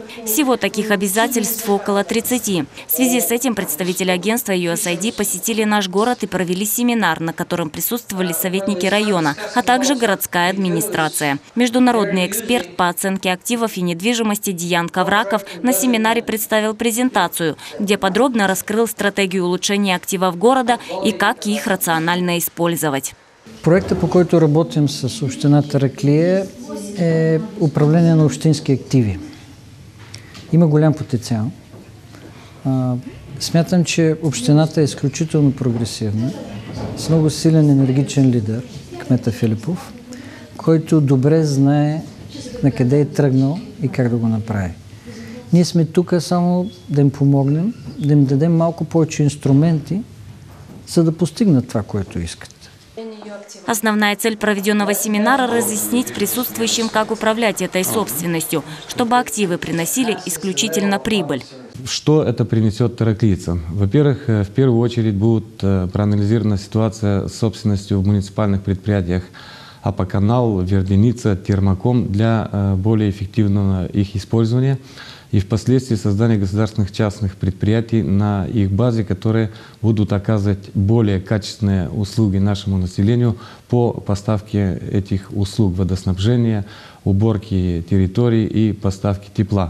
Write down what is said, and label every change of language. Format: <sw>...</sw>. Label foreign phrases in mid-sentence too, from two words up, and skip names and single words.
<ru>Всего таких обязательств около 30. В связи с этим представители агентства USAID посетили наш город и провели семинар, на котором присутствовали советники района, а также городская администрация. Международный эксперт по оценке активов и недвижимости Диан Ковраков на семинаре представил презентацию, где подробно раскрыл стратегию улучшения активов города и как их рационально использовать.</ru> <bg>Проектът, по който работим с община Тараклия, е управление на общински активи. Има голям потенциал. Смятам, че общината е изключително прогресивна, с много силен енергичен лидер, кмета Филипов, който добре знае на къде е тръгнал и как да го направи. Ние сме тук само да им помогнем, да им дадем малко повече инструменти, за да постигнат това, което искат.</bg> <ru>Основная цель проведенного семинара – разъяснить присутствующим, как управлять этой собственностью, чтобы активы приносили исключительно прибыль. Что это принесет тараклийцам? Во-первых, в первую очередь будет проанализирована ситуация с собственностью в муниципальных предприятиях АПА-канал, Верденица, Термаком для более эффективного их использования и впоследствии создания государственных частных предприятий на их базе, которые будут оказывать более качественные услуги нашему населению по поставке этих услуг водоснабжения, уборки территорий и поставки тепла.</ru>